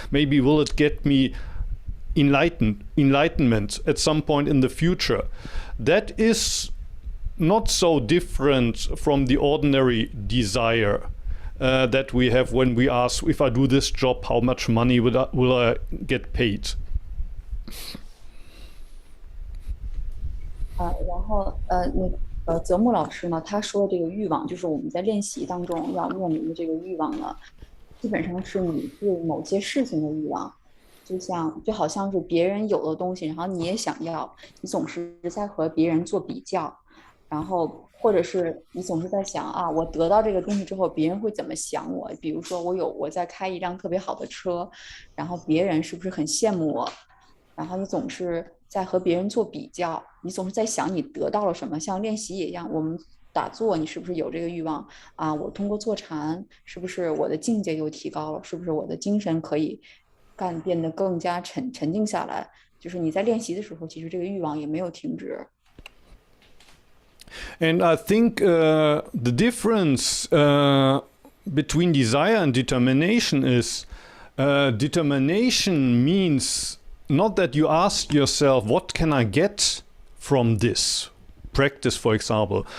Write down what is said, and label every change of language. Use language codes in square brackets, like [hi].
[en] Maybe will it get me enlightenment at some point in the future? That is not so different from the ordinary desire that we have when we ask, if I do this job, how much money will I get paid? [zh] 然后泽木老师呢，他说这个欲望，就是我们在练习当中要面临的这个欲望呢，基本上是你对某些事情的欲望，就好像是别人有的东西，然后你也想要，你总是在和别人做比较，然后或者是你总是在想啊，我得到这个东西之后，别人会怎么想我？比如说我在开一辆特别好的车，然后别人是不是很羡慕我？然后你总是在和别人做比较，你总是在想你得到了什么，像练习也一样，我们打坐，你是不是有这个欲望啊？我通过坐禅，是不是我的境界又提高了？是不是我的精神可以变得更加沉静下来？就是你在练习的时候，其实这个欲望也没有停止。 [en] And I think the difference between desire and determination is determination means not that you ask yourself, what can I get from this practice, for example?